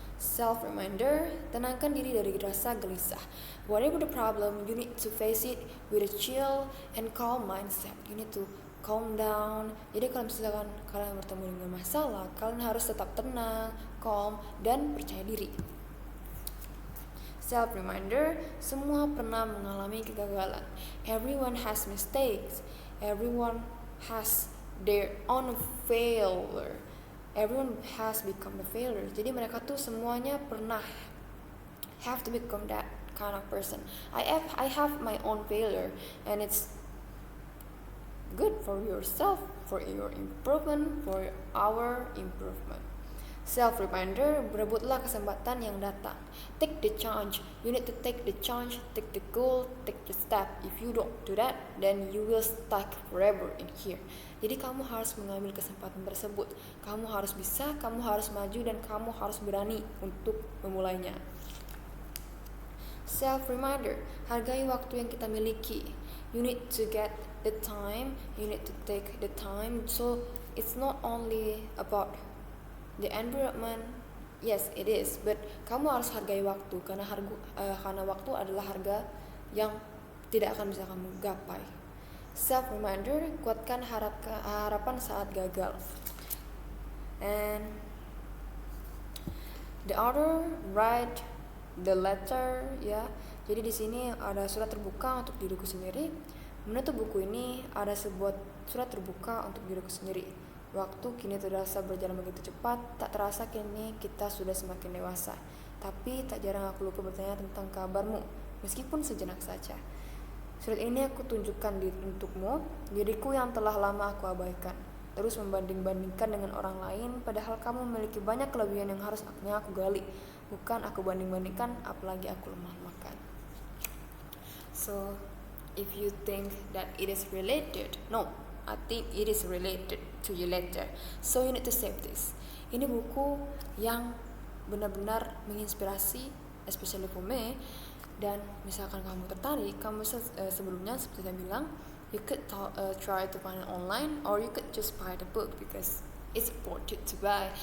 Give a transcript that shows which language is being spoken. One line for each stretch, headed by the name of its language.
English: Self reminder,
Indonesian: tenangkan diri dari rasa gelisah.
English: Whatever the problem, you need to face it with a chill and calm mindset. You need to calm down.
Indonesian: Jadi kalau misalkan kalian bertemu dengan masalah, kalian harus tetap tenang, calm, dan percaya diri.
English: Self reminder,
Indonesian: semua pernah mengalami kegagalan.
English: Everyone has mistakes. Everyone has their own failure. Everyone has become a failure.
Indonesian: Jadi mereka tuh semuanya pernah
English: have to become that kind of person. I have my own failure, and it's good for yourself, for your improvement, for our improvement. Self reminder,
Indonesian: berebutlah kesempatan yang datang.
English: Take the chance. You need to take the chance, take the goal, take the step. If you don't do that, then you will stuck forever in here.
Indonesian: Jadi kamu harus mengambil kesempatan tersebut. Kamu harus bisa, kamu harus maju, dan kamu harus berani untuk memulainya.
English: Self reminder,
Indonesian: hargai waktu yang kita miliki.
English: You need to get the time, you need to take the time. So it's not only about the environment, yes it is, but
Indonesian: kamu harus hargai waktu karena karena waktu adalah harga yang tidak akan bisa kamu gapai.
English: Self reminder,
Indonesian: kuatkan harapan saat gagal.
English: And the author write the letter, ya.
Indonesian: Jadi di sini ada surat terbuka untuk diriku sendiri. Menutup buku ini ada sebuah surat terbuka untuk diriku sendiri. Waktu kini terasa berjalan begitu cepat, tak terasa kini kita sudah semakin dewasa. Tapi tak jarang aku lupa bertanya tentang kabarmu, meskipun sejenak saja. Surat ini aku tunjukkan untukmu, diriku yang telah lama aku abaikan. terus membanding-bandingkan dengan orang lain, padahal kamu memiliki banyak kelebihan yang harusnya aku gali, bukan aku banding-bandingkan, apalagi aku lemah makan.
English: So if you think that it is related, no, I think it is related to you later, so you need to save this.
Indonesian: Ini buku yang benar-benar menginspirasi,
English: especially for me.
Indonesian: Dan misalkan kamu tertarik, kamu sebelumnya seperti saya bilang,
English: you could try to find it online, or you could just buy the book because it's worth it to buy.